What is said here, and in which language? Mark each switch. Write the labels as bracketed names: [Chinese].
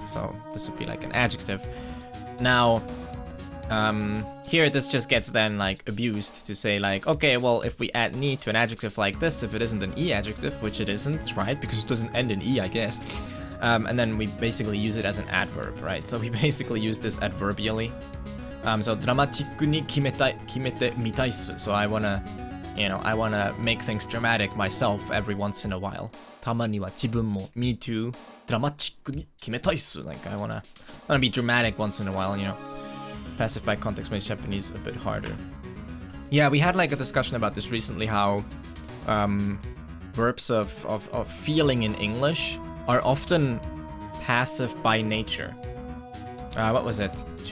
[English] So this would be like an adjective. Now, here this just gets then like abused to say like, okay, well if we add ni to an adjective like this, if it isn't an e adjective, which it isn't, right? Because it doesn't end in e, I guess. And then we basically use it as an adverb, right? So we basically use this adverbially. [Japanese] So ドラマチックに決めてみたいっす. [English] So I wanna make things dramatic myself every once in a while. [Japanese] たまには自分も [English] me too [Japanese] ドラマチックに決めたいっす. [English] Like I wanna be dramatic once in a while, you know. Passive by context makes Japanese a bit harder. Yeah, we had like a discussion about this recently, how verbs of feeling in English are often passive by nature. What was it?